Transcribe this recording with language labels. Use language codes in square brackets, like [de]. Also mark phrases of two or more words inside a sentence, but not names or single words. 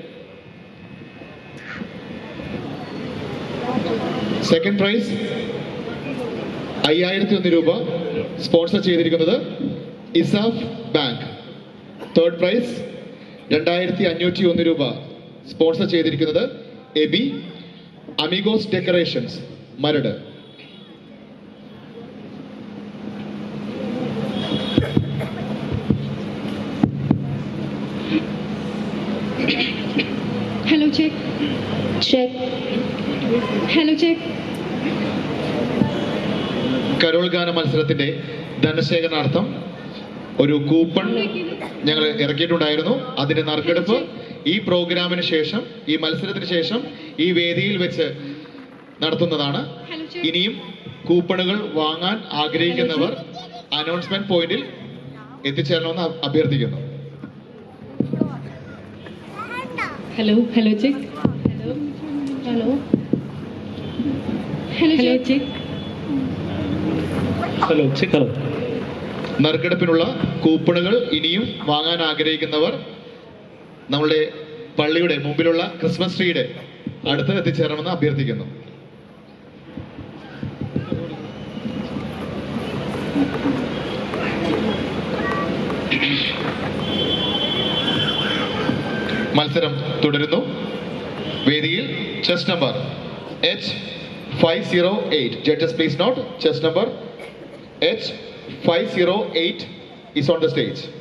[en] second prize [ml] 5001 രൂപ സ്പോൺസർ ചെയ്തിരിക്കുന്നത് ഇസാഫ് ബാങ്ക്. [en] third prize [ml] 2501 രൂപ സ്പോൺസർ ചെയ്തിരിക്കുന്നത് എബി അമിഗോസ് ഡെക്കറേഷൻസ് മരട്. [en] Hello, check. Check. Hello, check. [ml] കരോൾ ഗാന മത്സരത്തിന്റെ ധനശേഖരണാർത്ഥം ഒരു കൂപ്പൺ ഞങ്ങൾ ഇറക്കിയിട്ടുണ്ടായിരുന്നു. അതിന്റെ നറുക്കെടുപ്പ് ഈ പ്രോഗ്രാമിന് ശേഷം, ഈ മത്സരത്തിന് ശേഷം ഈ വേദിയിൽ വെച്ച് നടത്തുന്നതാണ്. ഇനിയും കൂപ്പണുകൾ വാങ്ങാൻ ആഗ്രഹിക്കുന്നവർ [en] announcement pointil [ml] എത്തിച്ചേരണമെന്ന് അഭ്യർത്ഥിക്കുന്നു. [en] Hello, hello, check. Hello. Hello. Hello, check. Hello, check. Hello. [ml] നറുക്കെടുപ്പിനുള്ള കൂപ്പണുകൾ ഇനിയും വാങ്ങാൻ ആഗ്രഹിക്കുന്നവർ നമ്മളുടെ പള്ളിയുടെ മുമ്പിലുള്ള [en] Christmas treeyude [ml] അടുത്ത് എത്തിച്ചേരണമെന്ന് അഭ്യർത്ഥിക്കുന്നു. മത്സരം തുടരുന്നു. വേദിയിൽ [en] chess number [ml] H508. [en] Judges, please note, chess number H508 is on the stage.